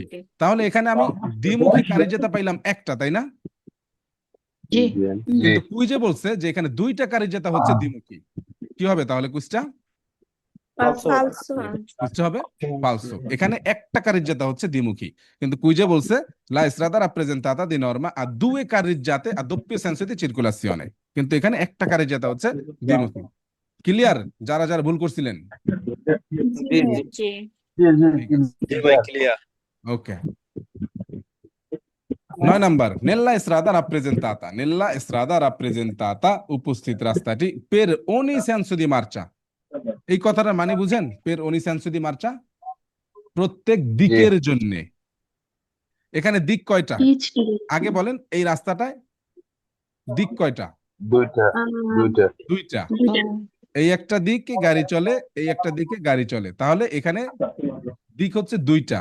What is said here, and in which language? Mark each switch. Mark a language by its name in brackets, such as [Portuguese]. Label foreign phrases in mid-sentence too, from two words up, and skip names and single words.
[Bangla] তাহলে এখানে আমি দ্বিমুখী কারিজাতা পাইলাম একটা, তাই না? কিন্তু কুইজে বলছে যে এখানে দুইটা কারিজাতা হচ্ছে দ্বিমুখী। কি হবে তাহলে কুইজটা? ফালসো। কুইজটা হবে ফালসো। এখানে একটা কারিজাতা হচ্ছে দ্বিমুখী, কিন্তু কুইজে বলছে [Italian] la strada rappresentata di norma ha due carreggiate a doppio senso di circolazione, [Bangla] কিন্তু এখানে একটা কারিজাতা হচ্ছে দ্বিমুখী। ক্লিয়ার? যারা যারা ভুল করছিলেন? জি ওকে। 9 নাম্বার, [Italian] nella strada rappresentata [Bangla] উপস্থিত রাস্তাটি [Italian] per ogni senso di marcia। [Bangla] এই কথাটার মানে বুঝেন? [Italian] per ogni senso di marcia, [Bangla] প্রত্যেক দিকের জন্য। এখানে দিক কয়টা? আগে বলেন এই রাস্তাটায় দিক কয়টা? দুইটা। এই একটা দিকে গাড়ি চলে, এই একটা দিকে গাড়ি চলে, তাহলে এখানে দিক হচ্ছে দুইটা।